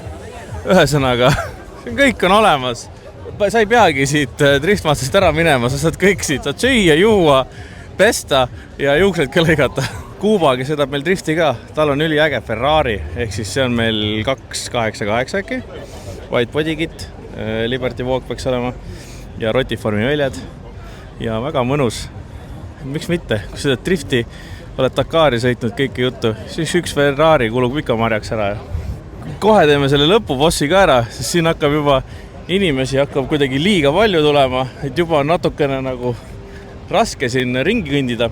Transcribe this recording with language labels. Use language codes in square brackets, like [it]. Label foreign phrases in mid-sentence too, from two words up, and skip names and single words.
[et] Ühesõnaga, kõik on olemas. Sa ei peagi siit driftmaastast ära minema, sa saad kõik siit, saad süüa, juua, pesta ja juuksed ka lõigata. Kuubagi sõidab meil drifti ka, tal on üliäge Ferrari, ehk siis see on meil 288 äkki, [en] white body kit, [et] Liberty Walk peaks olema ja rotiformi väljad ja väga mõnus. miks mitte, kui seda drifti oled Dakari sõitnud kõike juttu, siis üks Ferrari kulub ikka marjaks ära. Kohe teeme selle lõpubossi ka ära, sest siin hakkab juba inimesi hakkab kuidagi liiga palju tulema, et juba on natukene nagu raske siin ringi kõndida.